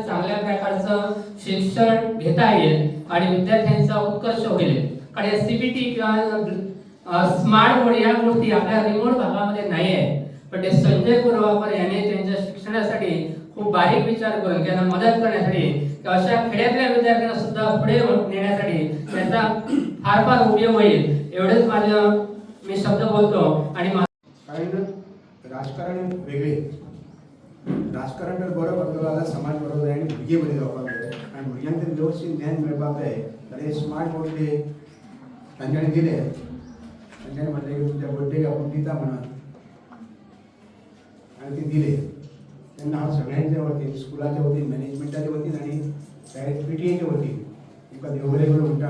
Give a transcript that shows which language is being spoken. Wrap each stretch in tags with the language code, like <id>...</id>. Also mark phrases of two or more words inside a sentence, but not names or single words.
<mr>चांगल्या प्रकारचं शिक्षण घेता येईल आणि विद्यार्थ्यांचा उत्कर्ष होईल कारण सीबीटी किंवा</mr> <en>smart board</en> <mr>या गोष्टी आपल्या रिमोट भागामध्ये नाही आहे पण ते संजय कुरवाकर यांनी त्यांच्या शिक्षणासाठी खूप बारीक विचार करून त्यांना मदत करण्यासाठी अशा खेड्यातल्या विद्यार्थ्यांना सुद्धा पुढे नेण्यासाठी त्याचा फार फार उपयोग होईल एवढंच माझं मी शब्द बोलतो आणि</mr> <kok>राजकारण वेगळे राजकारण तर बरं करतलो जाल्यार समाज बरो जाय आनी भुरगे बरे जावपाक जाय आनी भुरग्यांक तें व्यवस्थीत ज्ञान मेळपाक जाय तर</kok> <en>smart board</en> <kok>ते तांच्यानी दिले. तांच्यानी म्हटले की तुमच्या बर्थडेक आपण दिता म्हणून, आणि ते दिले. तेन्ना हांव सगळ्यांच्या वतीन, स्कुलाच्या वतीन, मॅनेजमेंटाच्या वतीन आणि शाळेत PTA वतीन तुमकां देव बरें करूं म्हणटा.</kok>